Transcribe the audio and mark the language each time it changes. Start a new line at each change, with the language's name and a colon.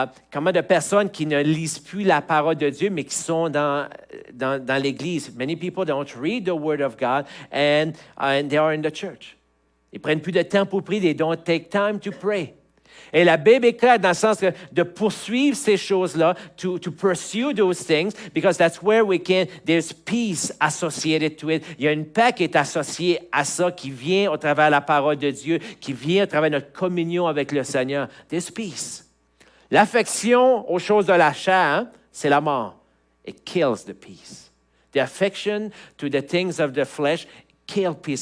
French: Comment de personnes qui ne lisent plus la parole de Dieu, mais qui sont dans l'Église.
English: Many people don't read the Word of God and they are in the church.
French: Ils prennent plus de temps pour prier.
English: They don't take time to pray.
French: Et la Bible est claire dans le sens de poursuivre ces choses-là,
English: to pursue those things, because that's where there's peace associated to it.
French: Il y a une paix qui est associée à ça, qui vient au travers de la parole de Dieu, qui vient au travers de notre communion avec le Seigneur.
English: There's peace.
French: L'affection aux choses de la chair, c'est la mort.
English: It kills the peace. The affection to the things of the flesh kills peace.